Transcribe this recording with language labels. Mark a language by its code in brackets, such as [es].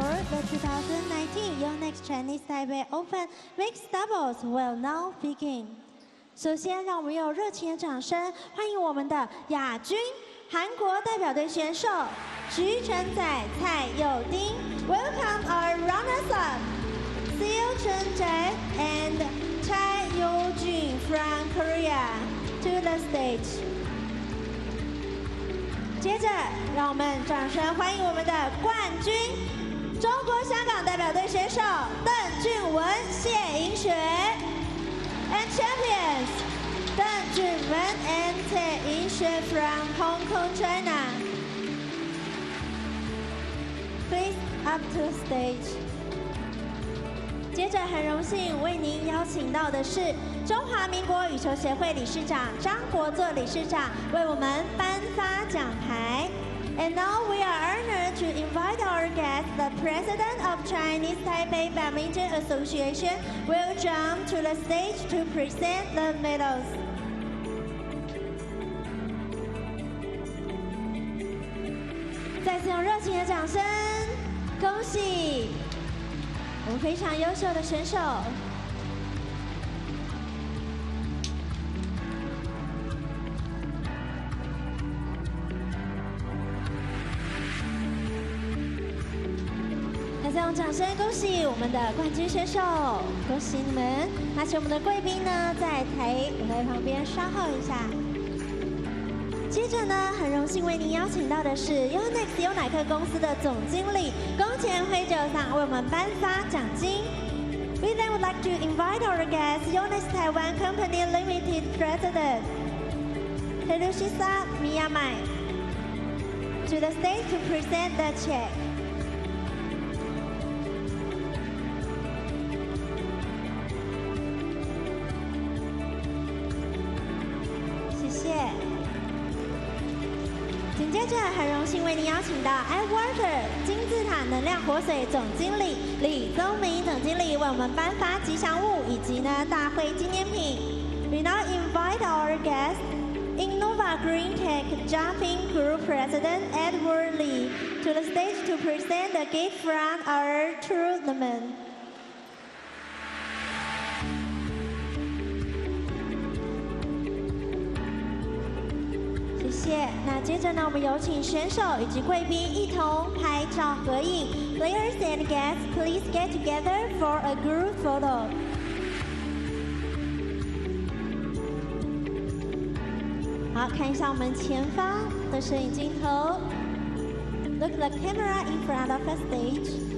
[en] The 2019 YONEX Chinese Taipei Open Mixed Doubles will now begin. [zh] 首先，让我们用热情的掌声欢迎我们的亚军韩国代表队选手徐承宰、蔡佑丁。 [en] Welcome our runners-up, Seung and YuJung from Korea to the stage. [zh] 接着，让我们掌声欢迎我们的冠军——中国香港代表队选手邓俊文、谢盈雪 ， [en] and champions [zh] 邓俊文 and 谢盈雪 [en] from Hong Kong, China. Please up to stage. [zh] 接着，很荣幸为您邀请到的是中华民国羽球协会理事长张国作理事长为我们颁发奖牌。 [en] And now we are honored to invite our guest, the President of Chinese Taipei Badminton Association, YuJung, to the stage to present the medals. [zh] 再次用热情的掌声，恭喜我们非常优秀的选手。再次用掌声恭喜我们的冠军选手，恭喜你们！那请我们的贵宾呢，在舞台旁边稍后一下。接着呢，很荣幸为您邀请到的是 YONEX 优乃克公司的总经理宫前辉久桑为我们颁发奖金。 [en] We then would like to invite our guest, YONEX Taiwan Company Limited President Hiroshisa Miyamai, to the stage to present the check. [zh] 谢谢。紧接着，很荣幸为您邀请到 iWater 金字塔能量活水总经理李宗明总经理为我们颁发吉祥物以及呢大会纪念品。 [en] We now invite our guest, Innova Green Tech Jumping Group President Edward Lee, to the stage to present the gift from our tournament. [zh] 谢谢。那接着呢，我们有请选手以及贵宾一同拍照合影。 [en] Players and guests, please get together for a group photo. [zh] 好，看一下我们前方的摄影镜头。 [en] Look the camera in front of the stage.